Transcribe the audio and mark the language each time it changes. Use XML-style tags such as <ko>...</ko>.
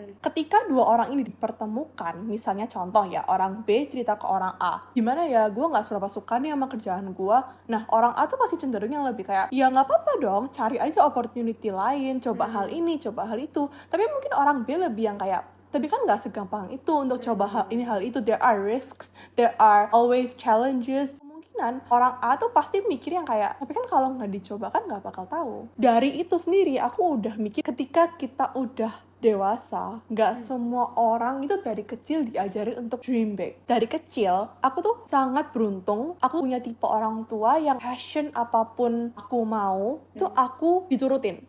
<id>Ketika dua orang ini dipertemukan, misalnya contoh ya, orang B cerita ke orang A, gimana ya gue gak seberapa suka nih sama kerjaan gue. Nah orang A tuh pasti cenderung yang lebih kayak, ya gak apa-apa dong, cari aja opportunity lain, coba hal ini, coba hal itu. Tapi mungkin orang B lebih yang kayak, tapi kan gak segampang itu untuk coba hal ini, hal itu.</id> <en>There are risks, there are always challenges.</en> <id>Kemungkinan orang A tuh pasti mikir yang kayak, tapi kan kalau nggak dicoba kan nggak bakal tahu. Dari itu sendiri aku udah mikir, ketika kita udah dewasa, nggak semua orang itu dari kecil diajarin untuk</id> <en>dream big.</en> <id>Dari kecil, aku tuh sangat beruntung. Aku punya tipe orang tua yang passion apapun aku mau, itu aku diturutin.</id>